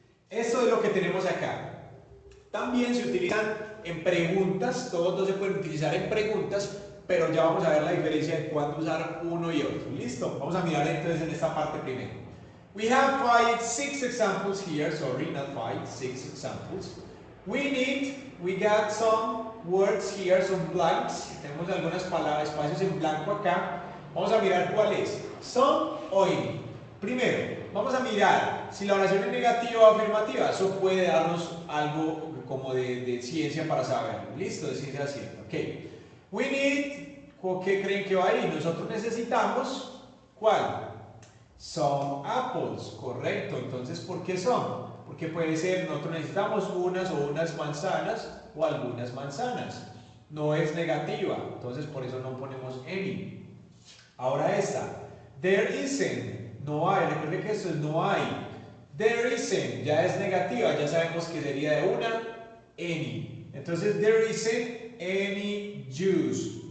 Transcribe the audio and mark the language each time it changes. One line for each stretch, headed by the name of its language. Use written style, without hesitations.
Spanish: Esto es lo que tenemos acá. También se utilizan en preguntas, todos dos se pueden utilizar en preguntas, pero ya vamos a ver la diferencia de cuándo usar uno y otro. ¿Listo? Vamos a mirar entonces en esta parte primero.
English: We have 6 examples here, sorry, not 5, 6 examples. We got some words here, some blanks.
Spanish: Tenemos algunas palabras, espacios en blanco acá. Vamos a mirar cuál es. Some o any. Primero, vamos a mirar si la oración es negativa o afirmativa. Eso puede darnos algo como de ciencia para saberlo. ¿Listo? De ciencia cierta. Ok.
English: We need,
Spanish: ¿qué creen que va ahí? Nosotros necesitamos, ¿cuál?
English: Some apples.
Spanish: Correcto. Entonces, ¿por qué son? Porque puede ser, nosotros necesitamos unas o unas manzanas o algunas manzanas. No es negativa. Entonces, por eso no ponemos any. Ahora esta.
English: There isn't.
Spanish: No hay, recuerden que esto es no hay.
English: There isn't,
Spanish: ya es negativa, ya sabemos que sería de una, any.
English: Entonces, there isn't any juice.